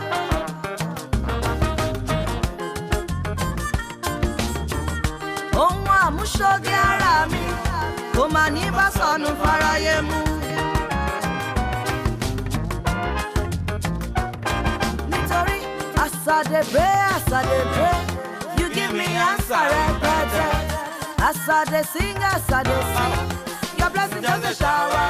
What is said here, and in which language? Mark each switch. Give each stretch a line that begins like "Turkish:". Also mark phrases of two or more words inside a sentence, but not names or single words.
Yoruba: Ohun àmúṣoge ara mi, kò mà ní bá sọnù fáráyé mú.
Nigerian Pidgin: Nítorí as I dey pray, you give me answer rẹpẹtẹ. As I dey sing, your blessing just a shower.